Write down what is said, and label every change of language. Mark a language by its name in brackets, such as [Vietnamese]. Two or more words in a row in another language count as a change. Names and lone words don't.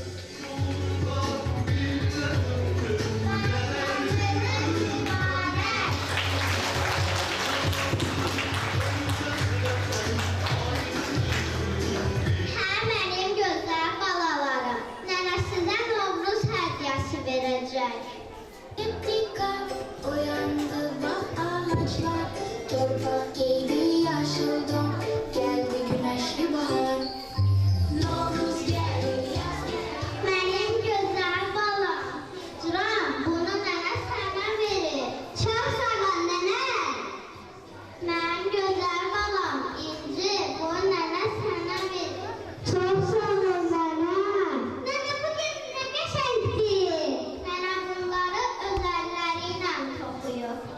[Azerbaijani] Hə mənim gözəl balalarım, nənə sizə Novruz hədiyyəsi verəcək. [Turkish] Dikkat uyandı bak ağaçlar, torpak giydi yaşıl don, geldi güneşli bahar. Novruz geldi yaz geldi. [Azerbaijani] Mənim gözəl balam, Cıram, bunu nənə sənə verir. Çox sağ ol nənə. Mənim gözəl balam, İnci, bunu nənə sənə verir. Çox sağ ol nənə. Nənə bugün nə qəşəngdir. Nənə bunları öz əlləri ilə toxuyur.